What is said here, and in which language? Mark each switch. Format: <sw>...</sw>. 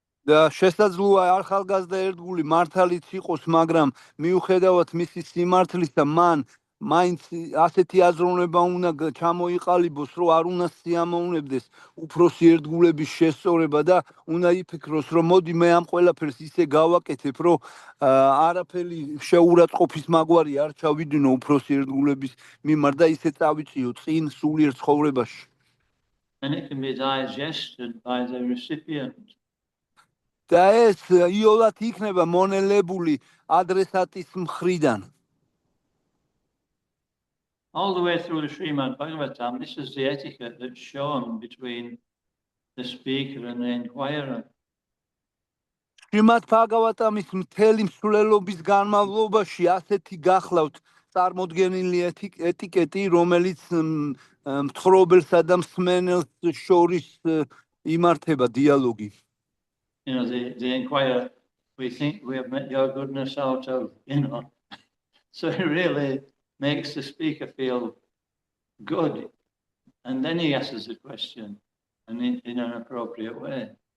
<ka>და შესაძლოა ახალგაზრდა ერთგული მართალიც იყოს, მაგრამ მიუხედავად მისი სიმართლისა, მან მაინც ასეთი აზროვნება უნდა ჩამოიყალიბოს, რომ არ უნდა სიამოვნებდეს უფროსი ერთგულების შესწორება და უნდა იფიქროს, რომ მოდი მე ამ ყველაფერს ისე გავაკეთებ, რომ არაფერი შეურაცხყოფის მაგვარი არ ჩავიდინო უფროსი ერთგულების მიმართ და ისე წავიწიო წინ სულიერ ცხოვრებაში.</ka> <en>And it can be digested by the recipient.</en> <ka>და ეს იოლად იქნება მონელებული ადრესატის მხრიდან.</ka> <en>All the way through the Srimad Bhagavatam, this is the etiquette that's shown between the speaker and the inquirer.</en> <ka>Srimad Bhagavatamის მთელი მსვლელობის განმავლობაში ასეთი გახლავთ წარმოდგენილი ეტიკეტი, რომელიც მთხრობელსა და მსმენელს შორის იმართება დიალოგი.</ka> <en>The inquirer, we think we have met your goodness out of, so it really makes the speaker feel good. And then he asks the question and in an appropriate way.</en>